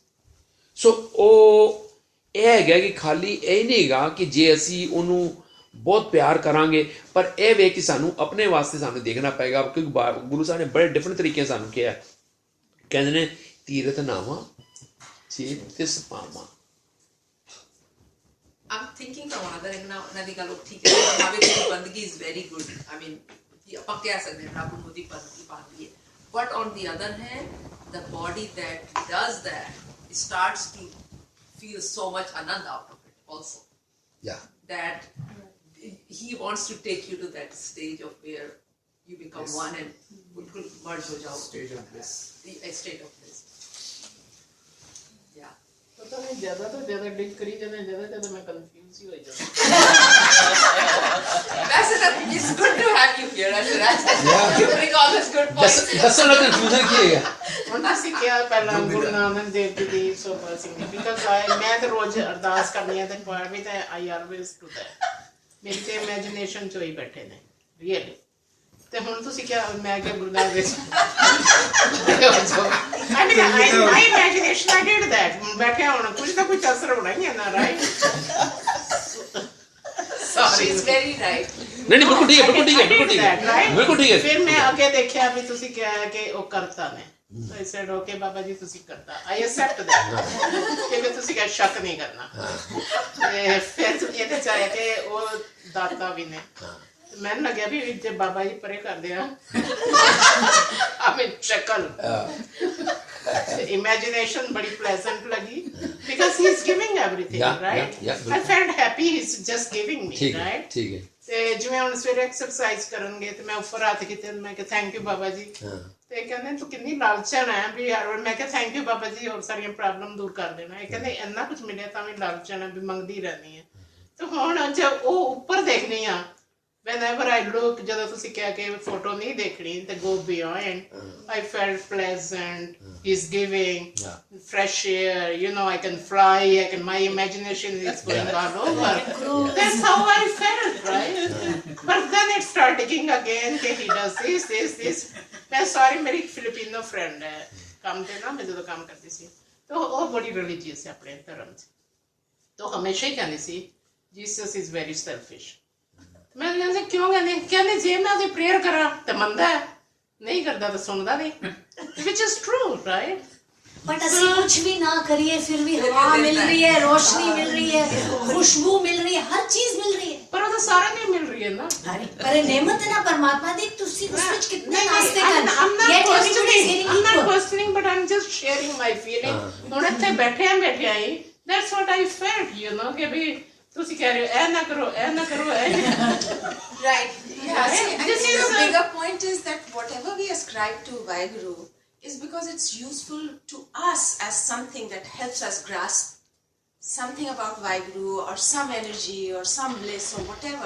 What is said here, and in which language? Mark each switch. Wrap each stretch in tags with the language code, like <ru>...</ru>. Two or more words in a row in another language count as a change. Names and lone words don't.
<pa>ਸੋ ਉਹ ਇਹ ਹੈਗਾ ਕਿ ਖਾਲੀ ਇਹ ਨਹੀਂ ਹੈਗਾ ਕਿ ਜੇ ਅਸੀਂ ਉਹਨੂੰ ਬਹੁਤ ਪਿਆਰ ਕਰਾਂਗੇ, ਪਰ ਇਹ ਵੇ ਕਿ ਸਾਨੂੰ ਆਪਣੇ ਵਾਸਤੇ ਸਾਨੂੰ ਦੇਖਣਾ ਪਏਗਾ, ਕਿਉਂਕਿ ਗੁਰੂ ਸਾਹਿਬ ਨੇ ਬੜੇ ਡਿਫਰੈਂਟ ਤਰੀਕੇ ਸਾਨੂੰ ਕਿਹਾ। ਕਹਿੰਦੇ ਨੇ ਤੀਰਥ ਨਾਵਾਂ ਚੇਤ ਤਿਸ ਪਾਵਾਂ।</pa> <en>I'm thinking from another angle,</en> <pa>ਉਹਨਾਂ ਦੀ ਗੱਲ ਠੀਕ ਹੈ, ਭਾਵੇਂ ਕਿ ਬੰਦਗੀ</pa> <en>is very good, I mean</en> <pa>ਆਪਾਂ ਕਹਿ ਸਕਦੇ ਹਾਂ ਰੱਬ ਨੂੰ ਦੀ ਬੰਦਗੀ ਪਾਉਂਦੀ ਹੈ,</pa> <en>but on the other hand the body that does that starts to feel so much anand out of it also. Yeah. That he wants to take you to that stage of where you become Yes. one and</en> <hi>बिल्कुल merge हो जाओ.</hi> <en>Stage of bliss. A state of bliss. Yeah.</en> <hi>पता नहीं ज़्यादा तो ज़्यादा डिग करी जाने ज़्यादा मैं कंफ्यूज ही हो जाता.</hi> <en>It's good to have you here, Asiraj. Yeah. You bring all this good points.</en> <pa>ਦੱਸੋ ਨਾ ਕਨਫਿਊਜ਼ਨ ਕੀ ਹੈਗਾ. ਹੁਣ ਤੁਸੀਂ ਕਿਹਾ ਪਹਿਲਾਂ ਗੁਰੂ ਨਾਨਕ ਦੇਵ ਜੀ ਦੀ</pa> <en>so significance</en> <pa>ਮੈਂ ਤਾਂ ਰੋਜ਼ ਅਰਦਾਸ ਕਰਨੀ ਹੈ ਤੇ ਪਾਠ ਵੀ ਤਾਂ</pa> <en>I always do that.</en> <pa>ਮੇਰੀ ਤੇ ਇਮੇਜਿਨੇਸ਼ਨ ਚ ਹੀ ਬੈਠੇ ਨੇ ਰੀਅਲੀ. ਤੇ ਹੁਣ ਤੁਸੀਂ ਕਿਹਾ ਮੈਂ ਕਿ ਗੁਰਦਾਸ ਦੇ</pa> <en>I mean, my imagination, I did that.</en> <hi>बैठे होना कुछ ना कुछ असर होना ही है ना,</hi> <en>right? Sorry, it's very right.</en> <hi>नहीं बिल्कुल ठीक है बिल्कुल ठीक है बिल्कुल ठीक है. फिर मैं आगे देखा भी</hi> <pa>ਤੁਸੀਂ ਕਿਹਾ ਕਿ ਉਹ ਕਰਤਾ ਨੇ.</pa> <en>So I said,</en> <pa>okay, बाबा जी ਤੁਸੀਂ ਕਰਤਾ.</pa> <en>I accept that.</en> <pa>ਕਿ ਤੁਸੀਂ ਕਿਹਾ ਸ਼ੱਕ ਨਹੀਂ ਕਰਨਾ. ਤੇ ਫਿਰ ਇਹਦੇ ਚ ਆਇਆ ਕਿ ਉਹ ਦਾਤਾ ਵੀ ਨੇ. ਮੈਨੂੰ ਲੱਗਿਆ ਵੀ ਜੇ ਬਾਬਾ ਜੀ ਪਰੇ ਕਰਦੇ ਆ ਸ਼ਕਲ imagination badi pleasant lagi</pa> <en>because he's giving everything, right? I felt happy he's just giving me, right?</en> <hi>ठीक है.</hi> <pa>ਤੇ ਜਿਵੇਂ ਹੁਣ ਸਵੇਰੇ ਐਕਸਰਸਾਈਜ਼ ਕਰਨਗੇ ਤੇ ਮੈਂ ਉੱਪਰ ਹੱਥ ਕੀਤੇ ਮੈਂ ਕਿ</pa> <en>thank you</en> <pa>ਬਾਬਾ ਜੀ. ਤੇ ਕਹਿੰਦੇ ਤੂੰ ਕਿੰਨੀ ਲਾਲਚਣ ਹੈ ਵੀ ਹਰ ਵਾਰ ਮੈਂ ਕਿ</pa> <en>thank you</en> <pa>ਬਾਬਾ ਜੀ ਹੋਰ ਸਾਰੀਆਂ ਪ੍ਰੋਬਲਮ ਦੂਰ ਕਰ ਦੇਣਾ. ਇਹ ਕਹਿੰਦੇ ਇੰਨਾ ਕੁਝ ਮਿਲਿਆ ਤਾਂ ਵੀ ਲਾਲਚਣ ਹੈ ਵੀ ਮੰਗਦੀ ਰਹਿੰਦੀ ਹੈ. ਤੇ ਹੁਣ ਜਦ ਉਹ ਉੱਪਰ ਦੇਖਣੀ ਆ</pa> <en>whenever I look,</en> <pa>ਜਦੋਂ ਤੁਸੀਂ ਕਿਹਾ ਕਿ ਫੋਟੋ ਨਹੀਂ ਦੇਖਣੀ ਤੇ</pa> <en>go beyond, I felt pleasant. He's giving fresh air, you know, I can fly, my imagination is going all over. That's how I felt, right? But then it started digging again, he does this.</en> <hi>मैं sorry, मेरी</hi> <en>Filipino friend</en> <hi>है, काम थे ना, मैं ਜਦੋਂ काम करती थी, तो वो बड़ी religious है अपने धर्म से, तो हमेशा ही कहती थी,</hi> <en>Jesus is very selfish.</en> <hi>मैं कहते क्यों कहते जे मैं</hi> <pa>ਉਹਦੀ ਪ੍ਰੇਅਰ ਕਰਾਂ ਤੇ ਮੰਨਦਾ ਹੈ ਨਹੀਂ ਕਰਦਾ ਤਾਂ ਸੁਣਦਾ ਨਹੀਂ</pa> <en>which is true, right?</en> <hi>बट ਅਸੀਂ कुछ भी ना करिए फिर भी हवा मिल रही है, रोशनी मिल रही है, खुशबू मिल रही है, हर चीज मिल रही है. पर वो तो सारे नहीं मिल रही है ना. पर नेमत है ना परमात्मा दी.</hi> <pa>ਤੁਸੀਂ ਉਸ ਵਿੱਚ ਕਿੰਨੇ ਨਾਸਤੇ ਕਰ.</pa> <en>I'm not questioning but I'm just sharing my feeling.</en> <pa>ਹੁਣ ਇੱਥੇ ਬੈਠੇ ਹੀ</pa> <en>that's what I felt, you know,</en> <pa>ਕਿ ਵੀ ਤੁਸੀਂ ਕਹਿ ਰਹੇ ਹੋ ਇਹ ਨਾ ਕਰੋ</pa> <en>Right. Yeah. See, the bigger point is that whatever we ascribe to Vaheguru is because it's useful to us as something that helps us grasp something about Vaheguru or some energy or some bliss or whatever.</en>